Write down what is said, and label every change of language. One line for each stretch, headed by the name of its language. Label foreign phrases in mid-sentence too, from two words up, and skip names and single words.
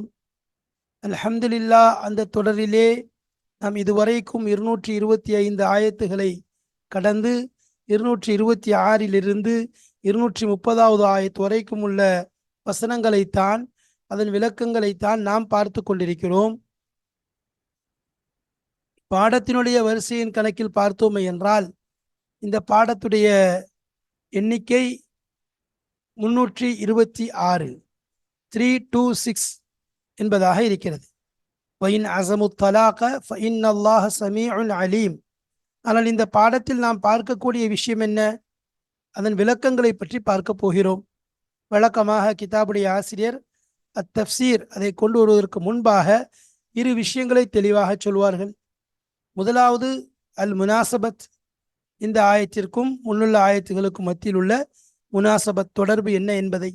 Tamil: அல்ஹம்துலில்லாஹ், அந்த தொடரிலே நாம் இதுவரைக்கும் 225 ஆயத்துகளை கடந்து 226 230வது ஆயத்து வரைக்கும் உள்ள வசனங்களைத்தான், அதன் விளக்கங்களைத்தான் நாம் பார்த்து கொண்டிருக்கிறோம். பாடத்தினுடைய வரிசையின் கணக்கில் பார்த்தோமே என்றால் இந்த பாடத்துடைய எண்ணிக்கை 326 326 என்பதாக இருக்கிறது.
Arabic: وَإِنْ عَزَمُوا الطَّلَاقَ فَإِنَّ اللَّهَ سَمِيعٌ عَلِيمٌ.
Tamil: ஆனால் இந்த பாடத்தில் நாம் பார்க்கக்கூடிய விஷயம் என்ன? அதன் விளக்கங்களை பற்றி பார்க்க போகிறோம். வழக்கமாக கிதாபுடைய ஆசிரியர் அத்தப்சீர் அதை கொண்டு வருவதற்கு முன்பாக 2 விஷயங்களை தெளிவாக சொல்வார்கள். முதலாவது
Arabic: المناسبة,
Tamil: இந்த ஆயத்திற்கும் முன்னுள்ள ஆயத்துகளுக்கும் மத்தியில் உள்ள முனாசபத் தொடர்பு என்ன என்பதை.